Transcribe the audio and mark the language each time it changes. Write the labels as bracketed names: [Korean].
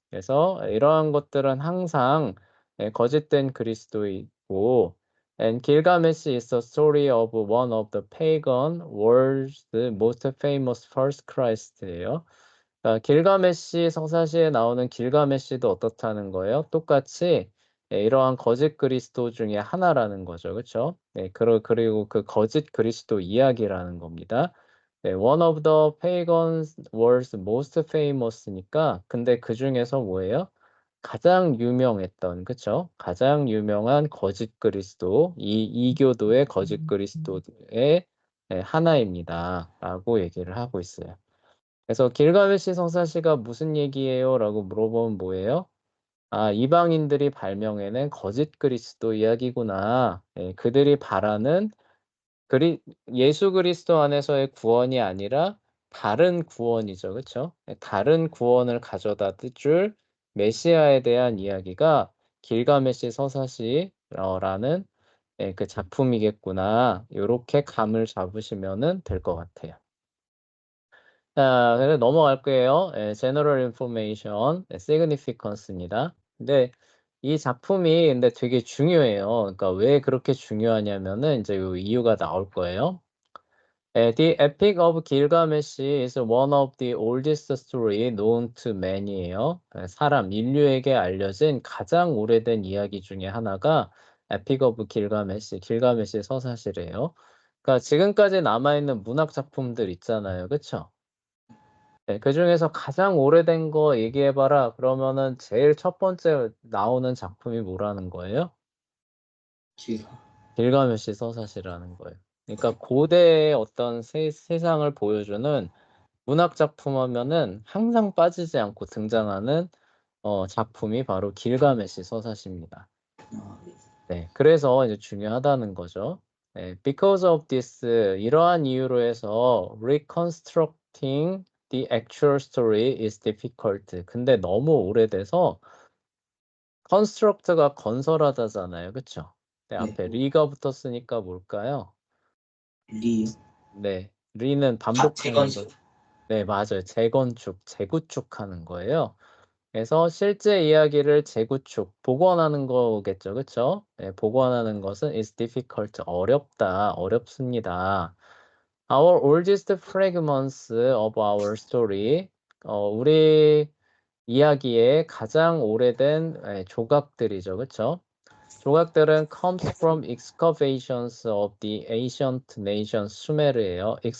[Korean] 그래서 이러한 것들은 항상 거짓된 그리스도이고, [English] and Gilgamesh is a story of one of the pagan world's most famous first Christ예요. [Korean] 길가메시 서사시에 나오는 길가메시도 어떻다는 거예요? 똑같이 이러한 거짓 그리스도 중에 하나라는 거죠. 그렇죠? 네, 그리고 그 거짓 그리스도 이야기라는 겁니다. [English] 네, one of the pagan world's most famous니까 [Korean] 근데 그 중에서 뭐예요? 가장 유명했던, 그쵸? 가장 유명한 거짓 그리스도, 이 이교도의 거짓 그리스도의 하나입니다. 라고 얘기를 하고 있어요. 그래서 길가메시 성사시가 무슨 얘기예요? 라고 물어보면 뭐예요? 이방인들이 발명해낸 거짓 그리스도 이야기구나. 그들이 바라는 예수 그리스도 안에서의 구원이 아니라 다른 구원이죠. 그렇죠? 다른 구원을 가져다 줄 메시아에 대한 이야기가 길가메시 서사시라는 그 작품이겠구나. 요렇게 감을 잡으시면은 될 것 같아요. 자, 그래서 넘어갈 거예요. [English] General Information, Significance입니다. [Korean] 근데 이 작품이 근데 되게 중요해요. 그러니까 왜 그렇게 중요하냐면은 이제 요 이유가 나올 거예요. [English] The Epic of Gilgamesh is one of the oldest story known to man이에요. [Korean] 인류에게 알려진 가장 오래된 이야기 중에 하나가 Epic of Gilgamesh, 길가메시 서사시래요. 그러니까 지금까지 남아있는 문학 작품들 있잖아요. 그쵸? 네, 그중에서 가장 오래된 거 얘기해봐라. 그러면은 제일 첫 번째 나오는 작품이 뭐라는 거예요? 길가메시 서사시라는 거예요. 그러니까 고대의 어떤 세상을 보여주는 문학 작품 하면은 항상 빠지지 않고 등장하는 작품이 바로 길가메시 서사시입니다. 네, 그래서 이제 중요하다는 거죠. [English] 네, because of this, [Korean] 이러한 이유로 해서 [English] reconstructing the actual story is difficult. [Korean] 근데 너무 오래돼서 [English] construct [Korean] 가 건설하다잖아요. 그쵸? 네, 앞에 리가 붙었으니까 뭘까요? 리. 네, 리는 반복하는 거. 재건축. 네, 맞아요. 재구축하는 거예요. 그래서 실제 이야기를 재구축, 복원하는 거겠죠. 그쵸? 네, 복원하는 것은 [English] is difficult, [Korean] 어렵습니다. [English] Our oldest fragments of our story, [Korean] 우리 이야기의 가장 오래된 조각들이죠. 그쵸? 조각들은 [English] comes from excavations of the ancient nation 수메르예요.